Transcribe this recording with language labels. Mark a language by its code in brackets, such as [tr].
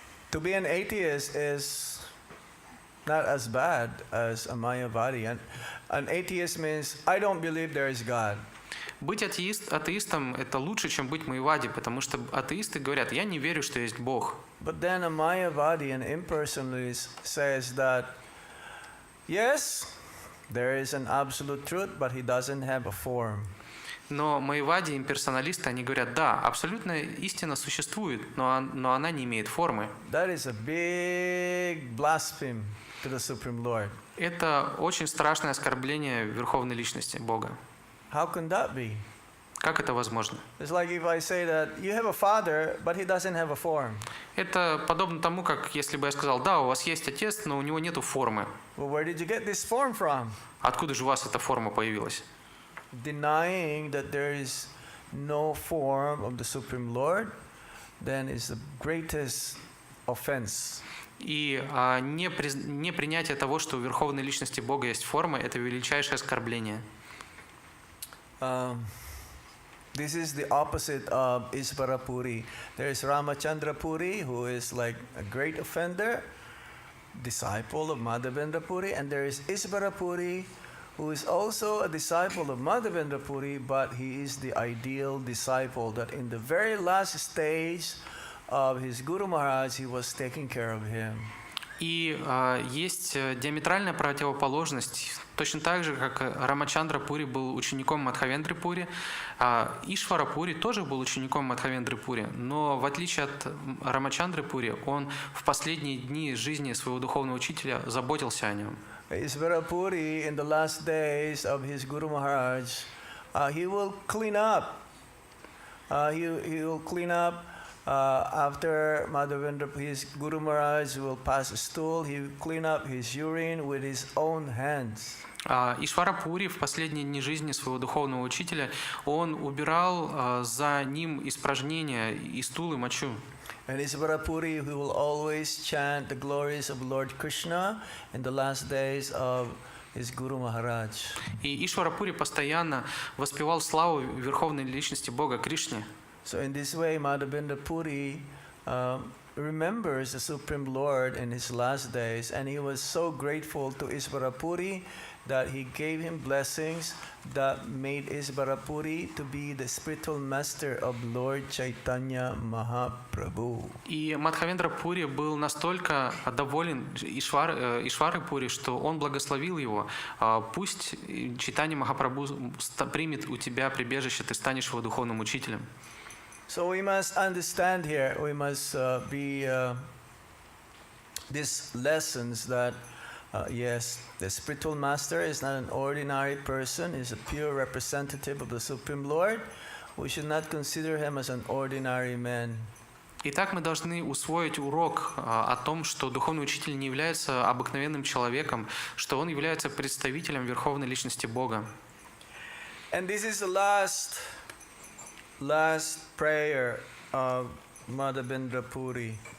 [en] To be an atheist is not as bad as a Mayavadi. And an atheist means, I don't believe there is God. [ru] Быть атеистом – это лучше, чем быть Майявади, потому что атеисты говорят, я не верю, что есть Бог. [en] But then a Mayavadi, an impersonalist, says that, yes, there is an absolute truth, but he doesn't have a form. [ru] Но Майявади, имперсоналисты, они говорят, да, абсолютная истина существует, но она не имеет формы. [en] That is a big blasphemy to the Supreme Lord. [ru] Это очень страшное оскорбление Верховной Личности, Бога. [en] How can that be? [ru] Как это возможно? [en] It's like if I say that you have a father, but he doesn't have a form. [ru] Это подобно тому, как если бы я сказал, да, у вас есть отец, но у него нету формы. [en] Well, where did you get this form from? [ru] Откуда же у вас эта форма появилась? [en] Denying that there is no form of the Supreme Lord, then is the greatest offense. [ru] И непринятие того, что у Верховной Личности Бога есть форма, это величайшее оскорбление. [en] This is the opposite of Isvara Puri. There is Ramachandra Puri, who is like a great offender, disciple of Madhavendra Puri, and there is Isvara Puri, who is also a disciple of Madhavendra Puri, but he is the ideal disciple that in the very last stage of his Guru Maharaj, he was taking care of him. [ru] И есть диаметральная противоположность. Точно так же, как Рамачандра Пури был учеником Мадхавендры Пури, Ишвара Пури тоже был учеником Мадхавендры Пури, но в отличие от Рамачандры Пури, он в последние дни жизни своего духовного учителя заботился о нем. [en] Isvara Puri, in the last days of his Guru Maharaj, he will clean up. He will clean up after Madhavendra, his Guru Maharaj will pass a stool. He will clean up his urine with his own hands. [ru] Ишвара Пури в последние дни жизни своего духовного учителя, он убирал за ним испражнения и стул и мочу. [en] And Isvara Puri, who will always chant the glories of Lord Krishna in the last days of his Guru Maharaj. [ru] И Ишвара Пури постоянно воспевал славу Верховной Личности Бога Кришне. [en] So in this way, Madhavendra Puri remembers the Supreme Lord in his last days, and he was so grateful to Isvarapuri that he gave him blessings that made Isvarapuri to be the spiritual master of Lord Chaitanya Mahaprabhu. [ru] И Мадхавендра Пури был настолько доволен Ишварой Пури, что он благословил его. Пусть Чайтанья Махапрабху примет у тебя прибежище, ты станешь его духовным учителем. [en] So we must understand here, we must be these lessons that yes, the spiritual master is not an ordinary person, is a pure representative of the Supreme Lord. We should not consider him as an ordinary man. [ru] Итак, мы должны усвоить урок о том, что духовный учитель не является обыкновенным человеком, что он является представителем Верховной Личности Бога. [en] And this is the last prayer of Madhavendra Puri.